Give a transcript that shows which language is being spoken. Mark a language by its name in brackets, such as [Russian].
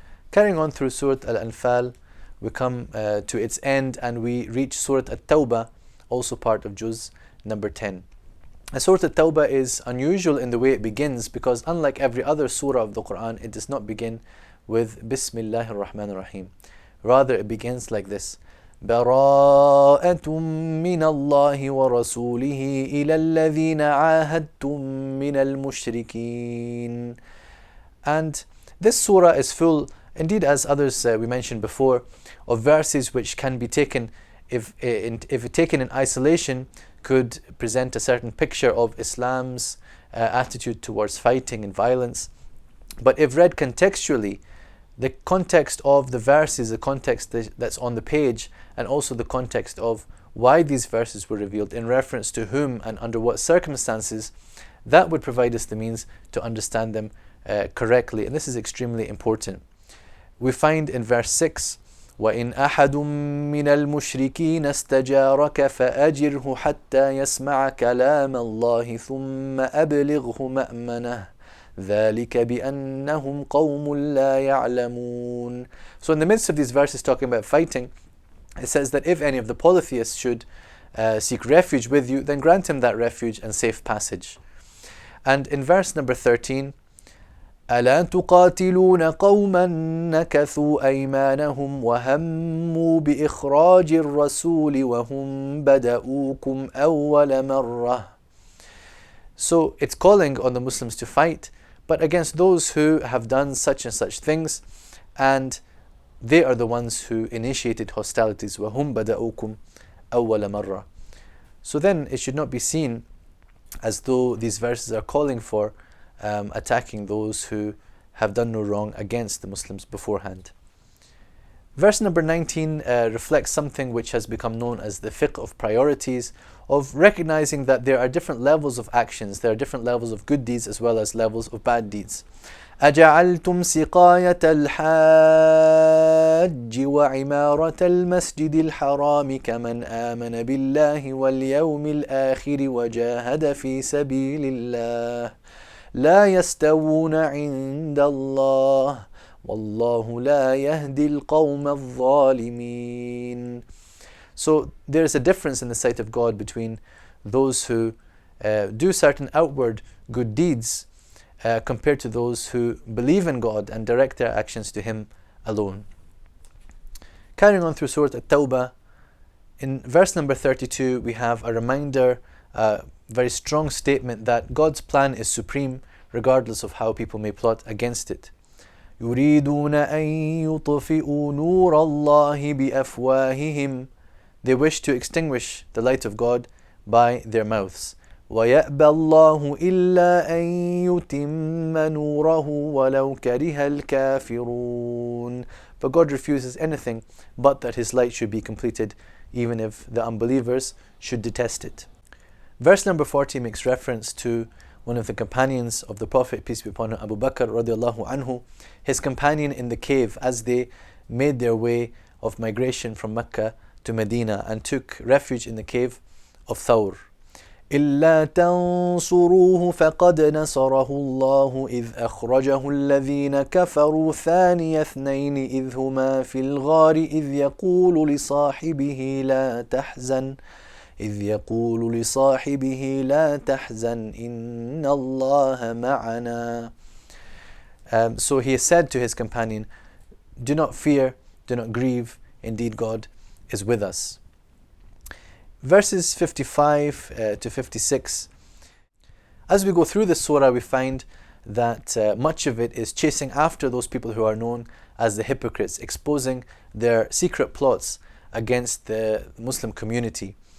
[English] Carrying on through Surah Al-Anfal, we come to its end and we reach Surah At-Tawba, also part of Juz number 10. And Surah At-Tawba is unusual in the way it begins, because unlike every other surah of the Quran, it does not begin with Bismillahir Rahmanir Rahim. Rather, it begins like this: [Arabic] براءة من الله ورسوله إلى الذين عاهدتم من المشركين. [English] And this surah is full, indeed as others we mentioned before, of verses which can be taken, if taken in isolation, could present a certain picture of Islam's attitude towards fighting and violence. But if read contextually, the context of the verses, the context that's on the page, and also the context of why these verses were revealed, in reference to whom and under what circumstances, that would provide us the means to understand them correctly. And this is extremely important. We find in verse 6, [Arabic] وَإِنْ أَحَدٌ مِّنَ الْمُشْرِكِينَ اسْتَجَارَكَ فَأَجِرْهُ حَتَّى يَسْمَعَ كَلَامَ اللَّهِ ثُمَّ أَبْلِغْهُ مَأْمَنَهُ ذَلِكَ بِأَنَّهُمْ قَوْمٌ لَا يَعْلَمُونَ. [English] So in the midst of these verses talking about fighting, it says that if any of the polytheists should seek refuge with you, then grant him that refuge and safe passage. And in verse number 13, [Arabic] أَلَا تُقَاتِلُونَ قَوْمًا نَكَثُوا أَيْمَانَهُمْ وَهَمُّوا بِإِخْرَاجِ الرَّسُولِ وَهُمْ بَدَؤُوكُمْ أَوَّلَ مَرَّةٍ. [English] So it's calling on the Muslims to fight, but against those who have done such and such things, and they are the ones who initiated hostilities. [Arabic] وَهُمْ بَدَؤُوكُمْ أَوَّلَ مَرَّةٍ. [English] So then it should not be seen as though these verses are calling for attacking those who have done no wrong against the Muslims beforehand. Verse number 19 reflects something which has become known as the fiqh of priorities, of recognizing that there are different levels of actions, there are different levels of good deeds as well as levels of bad deeds. [Arabic] أجعلتم سقاية الحاج وعمارة المسجد الحرام كمن آمن بالله واليوم الآخر وجاهد في سبيل الله لا يستوون عند الله والله لا يهدي القوم الظالمين. [English] So there is a difference in the sight of God between those who do certain outward good deeds compared to those who believe in God and direct their actions to Him alone. Carrying on through Surah At-Tawba, in verse number 32 we have a reminder, a very strong statement that God's plan is supreme regardless of how people may plot against it. [Arabic] يريدون أن يطفئوا نور الله بأفواههم. [English] They wish to extinguish the light of God by their mouths. [Arabic] وَيَأْبَى اللَّهُ إِلَّا أَن يُتِمَّ نُورَهُ وَلَوْ كَرِهَ الْكَافِرُونَ. [English] But God refuses anything but that His light should be completed, even if the unbelievers should detest it. Verse number 40 makes reference to one of the companions of the Prophet, peace be upon him, Abu Bakr radiallahu anhu, his companion in the cave as they made their way of migration from Mecca to Medina and took refuge in the cave of Thawr. [Arabic] إلا تنصروه فقد نصره الله إذ أخرجه الذين كفروا ثاني اثنين إذ هما في الغار إذ يقول لصاحبه لا تحزن إن الله معنا. [English] So he said to his companion, do not fear, do not grieve, indeed God is with us. Verses 55 to 56. As we go through this surah, we find that much of it is chasing after those people who are known as the hypocrites, exposing their secret plots against the Muslim community.